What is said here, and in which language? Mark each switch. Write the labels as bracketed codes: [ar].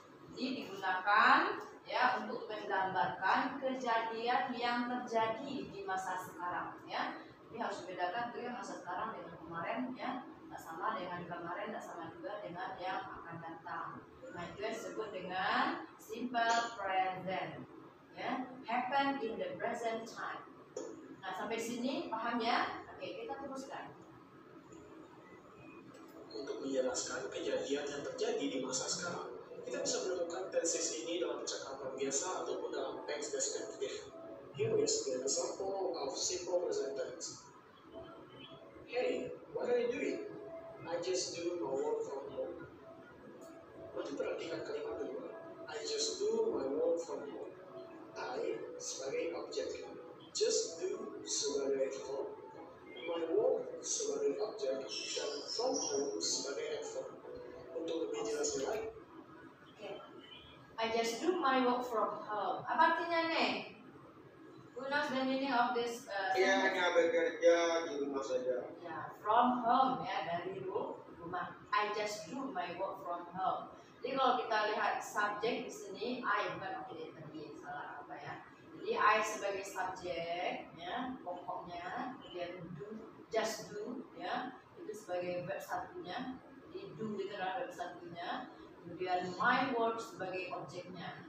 [id] Jadi digunakan ya untuk menggambarkan kejadian yang terjadi di masa sekarang ya. Ini harus dibedakan tuh yang masa sekarang dengan kemarin ya. Tidak sama dengan kemarin, tidak sama juga dengan yang akan datang. Nah itu yang disebut dengan simple present ya. [en] Happen in the present time. [id] Nah sampai sini paham ya? Oke kita teruskan. Untuk menjelaskan kejadian yang terjadi di masa sekarang, kita bisa menemukan tenses ini dalam percakapan biasa ataupun dalam teks deskriptif. [en] Here is an example of simple present tense. Hey, what are you doing? I just do my work from home. [id] Nanti perhatikan kalimat kedua. [en] I just do my work from home. [id] I sebagai objek, just do sebagai verb, my work sebagai objek, dan from home sebagai adverb. Untuk lebih jelas lagi, [en] I just do my work from home. [id] Apa artinya nih? [en] Who knows the meaning of this? [id] Dia hanya bekerja di rumah saja. Ya, from home ya, dari rumah. [en] I just do my work from home. [id] Jadi kalau kita lihat subjek di sini, I bukan tadi salah apa ya. Jadi I sebagai subjek ya, pokoknya, kemudian do, just do ya, itu sebagai verb satunya. Jadi do itu adalah verb satunya. Kemudian my work sebagai objeknya.